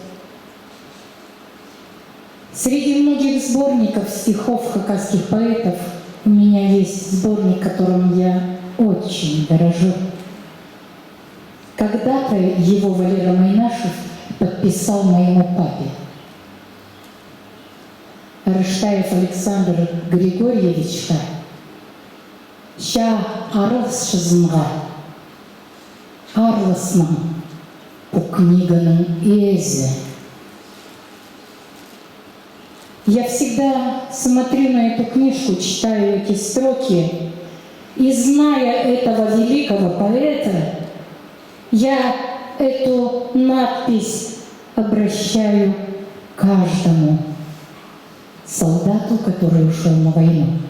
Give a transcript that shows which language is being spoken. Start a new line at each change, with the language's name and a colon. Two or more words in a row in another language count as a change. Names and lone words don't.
Russian: Среди многих сборников стихов хакасских поэтов у меня есть сборник, которым я очень дорожу. Когда-то его Валера Майнашев подписал моему папе.
Khakas: Рыштаев Александр Григорьевичка ща арыз шызынға арлысның по книганың эзе.
Russian: Я всегда смотрю на эту книжку, читаю эти строки И зная этого великого поэта, я эту надпись обращаю каждому солдату, который ушел на войну.